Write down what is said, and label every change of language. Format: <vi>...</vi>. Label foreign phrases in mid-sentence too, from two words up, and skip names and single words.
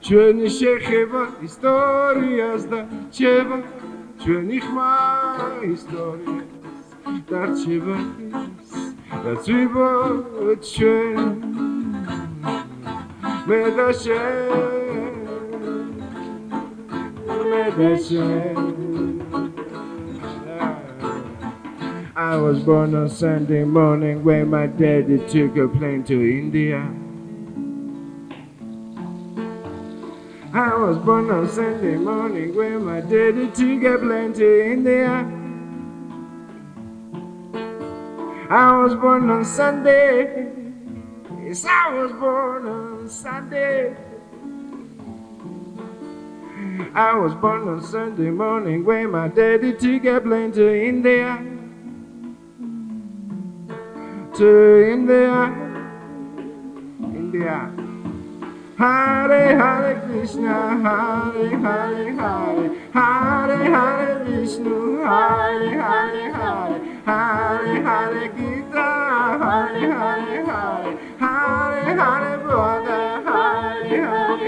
<ka>ჩვენი შეხება ისტორიას და რჩება ჩვენი ხმა ისტორიას და რჩება ის რაც ვიბოთ ჩვენ მე და შენ მე და შენ</ka> <en>I was born on Sunday morning when my daddy took a plane to India. I was born on Sunday morning when my daddy took a plane to India. I was born on Sunday. Yes, I was born on Sunday. I was born on Sunday morning when my daddy took a plane to India. To India.</en> <sa>Hare Hare Krishna, Hare Hare Hare, Hare Hare Vishnu, Hare Hare Hare, Hare Hare Gita, Hare Hare Hare, Hare Hare Buddha, Hare Hare</sa>